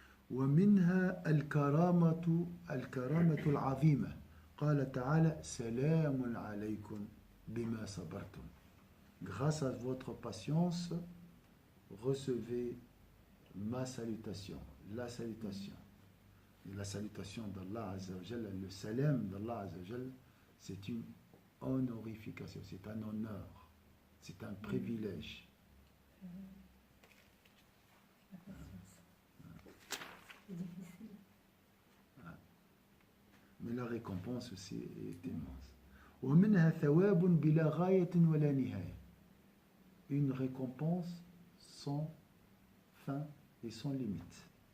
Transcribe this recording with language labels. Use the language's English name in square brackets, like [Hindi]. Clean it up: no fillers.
[Arabic] ومنها الكرامة العظيمة قال تعالى سلام عليكم بما صبرتم. [French] Grâce à votre patience, recevez ma salutation, la salutation. Et la salutation d'Allah Azza wa Jalla, le salam d'Allah Azza wa Jalla, c'est une honorification, c'est un honneur, c'est un privilège. La patience. C'est difficile. Mais la récompense aussi est immense. [Arabic] ومنها ثواب بلا غاية ولا نهاية. [French] Une récompense sans fin et sans limite.